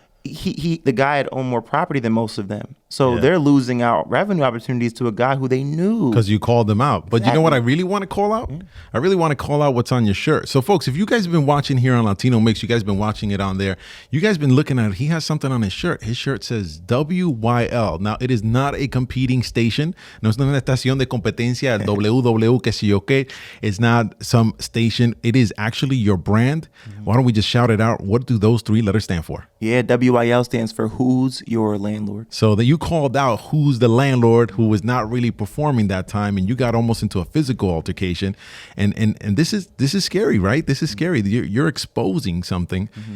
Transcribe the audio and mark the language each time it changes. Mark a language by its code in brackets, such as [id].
[en] The guy had owned more property than most of them. So they're losing out revenue opportunities to a guy who they knew. Because you called them out. But you know what I really want to call out? I really want to call out what's on your shirt. So folks, if you guys have been watching here on Latino Mixx, you guys have been watching it on there. You guys have been looking at it. He has something on his shirt. His shirt says WYL. Now, it is not a competing station. [es] No es una estación de competencia, WW, que si yo qué. [en] It's not some station. It is actually your brand. Why don't we just shout it out? What do those three letters stand for? Yeah, WYL stands for Who's Your Landlord. So that you called out who's the landlord who was not really performing that time, and you got almost into a physical altercation. And this is scary, right? This is scary. You're exposing something.